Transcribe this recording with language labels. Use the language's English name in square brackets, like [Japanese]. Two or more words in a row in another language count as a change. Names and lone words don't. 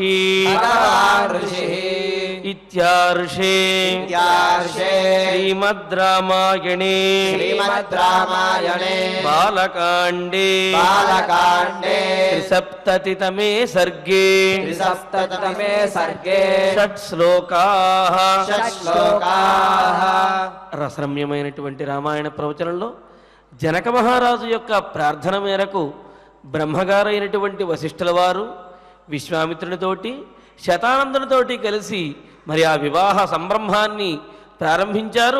[Sanskrit] भगवान् ऋषिः इत्यार्षे इत्यार्षे श्रीमद् रामायणे श्रीमद् रामायणे बालकाण्डे बालकाण्डे त्रिसप्ततितमे सर्गे त्रिसप्ततमे सर्गे షట్ శ్లోకాః షట్శ్లోకాః [Telugu] రసరమ్యమైనటువంటి రామాయణ ప్రవచనంలో జనక మహారాజు యొక్క ప్రార్థన మేరకు బ్రహ్మగారైనటువంటి వశిష్ఠుల వారు విశ్వామిత్రునితోటి శతానందునితోటి కలిసి మరి ఆ వివాహ సంబ్రహ్మాన్ని ప్రారంభించారు.